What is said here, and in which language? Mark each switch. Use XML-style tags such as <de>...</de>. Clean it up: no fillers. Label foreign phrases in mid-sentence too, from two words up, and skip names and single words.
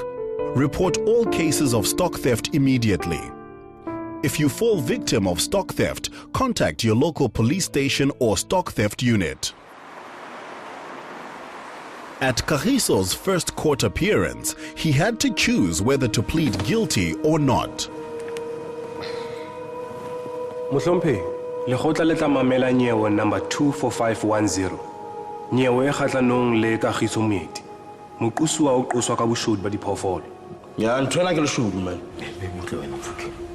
<en>Report all cases of stock theft immediately. If you fall victim of stock theft, contact your local police station or stock theft unit. At Kagiso's first court appearance, he had to choose whether to plead guilty or not.</en> <st>Mohlomphehi, lekgotla le tla mamela nyewe number 24510. Nyewe e kgahlanong le Kagiso Moeti. Moqosuwa o qoswa ka boshodu ba diphoofolo. Ya ntwela ke leshodu man. Motle wena mfuthe.</st>